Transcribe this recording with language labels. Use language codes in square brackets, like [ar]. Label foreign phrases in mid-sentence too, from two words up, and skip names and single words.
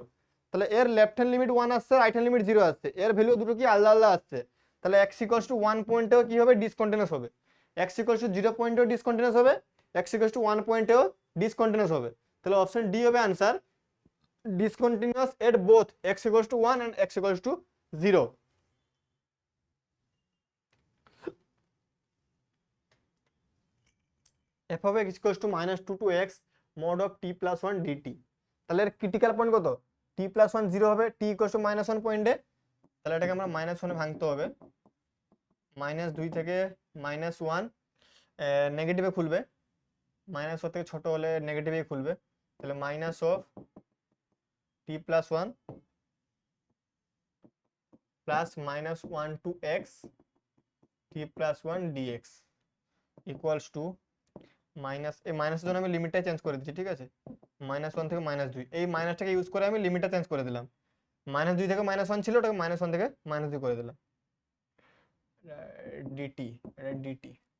[bn] তাহলে এর [en] left hand limit [bn] 1 আসছে, [en] right hand limit [bn] 0 আসছে, এর ভ্যালু দুটো কি আলাদা আলাদা আসছে। তাহলে [en] x equals to 1 [bn] পয়েন্টেও কি হবে, ডিসকন্টিনিউয়াস হবে। [en] x equals to 0 [bn] পয়েন্টেও ডিসকন্টিনিউয়াস হবে, [en] x equals to 1 [bn] পয়েন্টেও ডিসকন্টিনিউয়াস হবে। [en] তাহলে option D হবে आंसर, discontinuous at both x equals to 1 and x equals to 0। f of x equals to minus 2 to x mod of t plus 1 dt। [bn] তাহলে এর [en] critical point [bn] কত, [en] t plus 1 [bn] 0 হবে, [en] t equals to minus 1 [bn] পয়েন্টে। তাহলে এটাকে আমরা মাইনাস 1 এ ভাঙতে হবে, -2 থেকে -1 নেগেটিভে খুলবে, -1 থেকে ছোট হলে নেগেটিভেই খুলবে। [en] তাহলে minus of t plus 1 plus -1 to x t plus 1 dx। equals to minus, [bn] এই মাইনাসের জন্য আমি লিমিটটা চেঞ্জ করে দিচ্ছি, ঠিক আছে, -1 থেকে -2, এই মাইনাসটাকে ইউজ করে আমি লিমিটটা চেঞ্জ করে দিলাম। -2 থেকে -1 ছিল, ওটাকে -1 থেকে -2 করে দিলাম। ডিটি, এটা ডিটি।